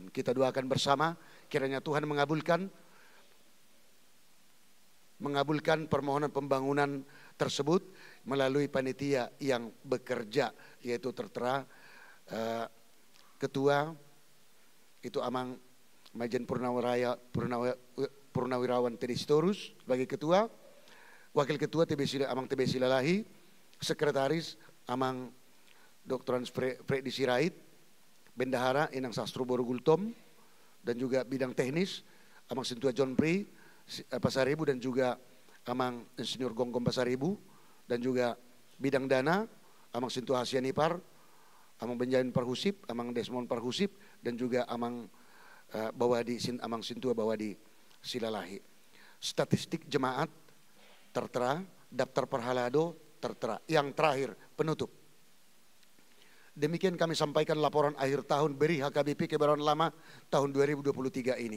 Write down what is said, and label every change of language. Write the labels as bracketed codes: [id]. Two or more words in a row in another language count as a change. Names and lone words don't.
[id] Kita doakan bersama kiranya Tuhan mengabulkan permohonan pembangunan tersebut melalui panitia yang bekerja, yaitu tertera ketua itu Amang Majen Purnawirawan Teddy Sitorus sebagai ketua, wakil ketua Amang TB Silalahi, sekretaris Amang Dr. Freddy Sirait, bendahara Inang Sastro Borogultom, dan juga bidang teknis Amang Sintua John Pri Pasaribu, dan juga Amang Insinyur Gonggom Pasaribu, dan juga bidang dana Amang Sintua Hasianipar, Amang Benjamin Parhusip, Amang Desmond Parhusip, dan juga Amang Amang Sintua Bawadi Silalahi. Statistik jemaat tertera, daftar perhalado tertera. Yang terakhir, penutup. Demikian kami sampaikan laporan akhir tahun BERI HKBP Kebayoran Lama tahun 2023 ini.